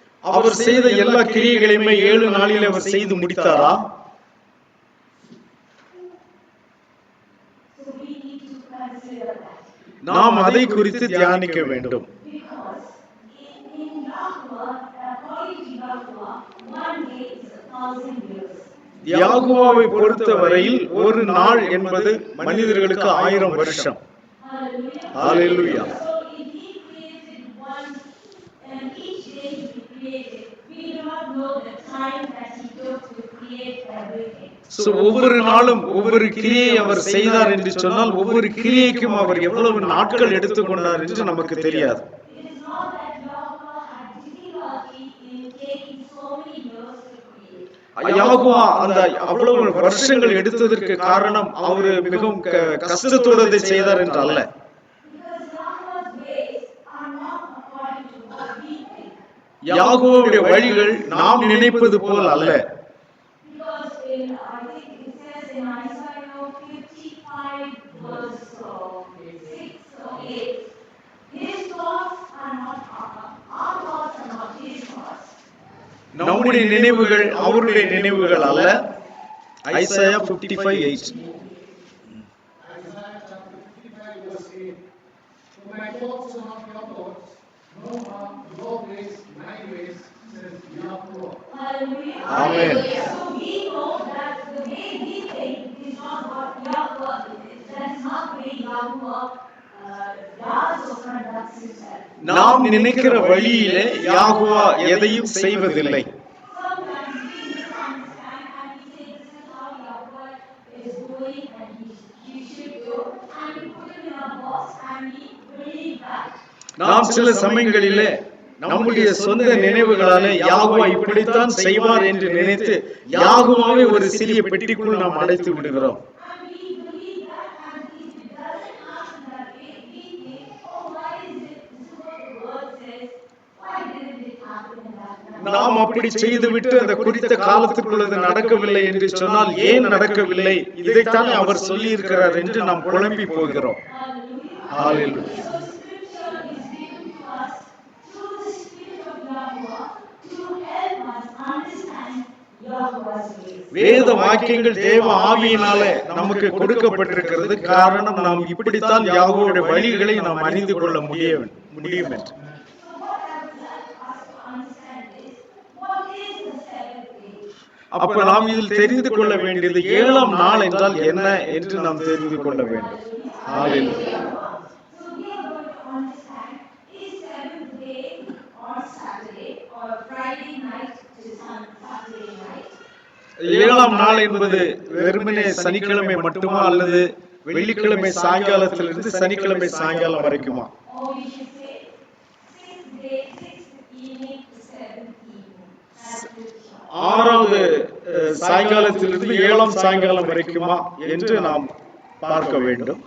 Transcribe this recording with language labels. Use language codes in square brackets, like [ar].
[ta] அவர் செய்த எல்லா கிரியைகளையுமே 7 நாளில் அவர் செய்து முடித்தாரா? [en] So we need to consider that. [ta] நாம் அதை குறித்து தியானிக்க வேண்டும். [en] Because in Yahuwah, according to Yahuwah, one day is 1,000 years. [ta] யாகோவாவை பொறுத்தவரையில் ஒரு நாள் என்பது மனிதர்களுக்கு 1000 வருஷம். [en] Hallelujah. So if he created one, and each day he created, we do not know the time that he took to create everything. [ta] So ஒவ்வொரு நாளும் ஒவ்வொரு கிரியை அவர் செய்தார் என்று சொன்னால் ஒவ்வொரு கிரியைக்கும் அவர் எவ்வளவு நாட்கள் எடுத்துக்கொண்டார் என்று நமக்கு தெரியாது. [en] It is not that Yahuwah had difficulty in taking so many years to create. [ta] யாகோவா அந்த அவ்வளவு வருஷங்கள் எடுத்ததற்கு காரணம் அவர் மிகவும் கஷ்டத்தோடு அதை செய்தார் என்று அல்ல. [en] Because Yahuwah's ways are not according to what we think. [ta] யாகோவாவுடைய வழிகள் நாம் நினைப்பது போல் அல்ல. [en] Because I think it says in Isaiah 55 verse 6 or 8, his thoughts are not our thoughts are not his thoughts. [ta] நம்முடைய நினைவுகள் அவருடைய நினைவுகள் அல்ல. Isaiah 55:8. [en] Isaiah chapter 55 verse 8. For my thoughts are not your thoughts, nor are your ways my ways, says Yahuwah. Hallelujah. Amen. So we know that the way we think is not what Yahuwah is. That is not the way Yahuwah does or conducts himself. [ta] நாம் நினைக்கிற வழியிலே யாகோவா எதையும் செய்வதில்லை. [en] Sometimes we misunderstand and we say this is how Yahuwah is doing and he should do, and we put him in our box and we believe that. [ta] நாம் சில சமயங்களிலே நம்முடைய சொந்த நினைவுகளாலே யாகோவா இப்படித்தான் செய்வார் என்று நினைத்து யாகோவாவை ஒரு சிறிய பெட்டிக்குள் நாம் அடைத்து விடுகிறோம். [en] And we believe that, and if it doesn't happen that way, we think, oh, why is it? This is what the word says. Why didn't it happen in that time? [ta] நாம் அப்படி செய்துவிட்டு அந்த குறித்த காலத்துக்குள் அது நடக்கவில்லை என்று சொன்னால் ஏன் நடக்கவில்லை, இதைத்தானே அவர் சொல்லி இருக்கிறார் என்று நாம் குழம்பி போகிறோம். [en] Hallelujah. So scripture is given to us through the Spirit of Yahuwah to help us understand Yahuwah's ways. [ta] வேத வாக்கியங்கள் தேவ ஆவியினாலே நமக்கு கொடுக்கப்பட்டிருக்கிறது. காரணம் நாம் இப்படித்தான் யாகோவுடைய வழிகளை நாம் அறிந்து கொள்ள முடியும் என்று. [en] So what I would like us to understand is, what is the seventh day? [ta] அப்ப நாம் இதில் தெரிந்து கொள்ள வேண்டியது 7ஆம் நாள் என்றால் என்ன என்று நாம் தெரிந்து கொள்ள வேண்டும். [en] Hallelujah. So we are going to understand, is seventh day or Saturday or Friday night to Saturday night? [ta] 7ஆம் நாள் என்பது வெறுமனே சனிக்கிழமை மட்டுமா அல்லது வெள்ளிக்கிழமை சாயங்காலத்திலிருந்து சனிக்கிழமை சாயங்காலம் வரைக்குமா? [en] Or we should say sixth day, sixth evening to seventh evening. That's the short. [ta] 6வது சாயங்காலத்திலிருந்து 7ஆம் சாயங்காலம் வரைக்குமா என்று நாம் பார்க்க வேண்டும்.